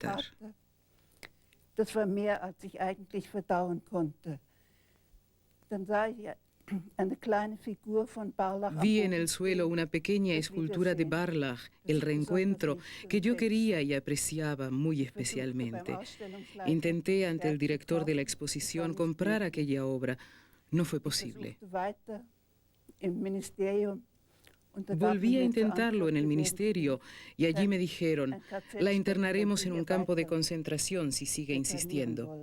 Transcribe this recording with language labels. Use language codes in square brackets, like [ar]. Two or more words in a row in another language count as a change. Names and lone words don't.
[es] aceptar. [de] Das war mehr, als ich eigentlich verdauen konnte. Dann sah ich eine kleine Figur von Barlach. [es] Vi en el suelo una pequeña escultura de Barlach, el reencuentro, que yo quería y apreciaba muy especialmente. Intenté ante el director de la exposición comprar aquella obra. No fue posible. Volví a intentarlo en el ministerio y allí me dijeron, la internaremos en un campo de concentración si sigue insistiendo.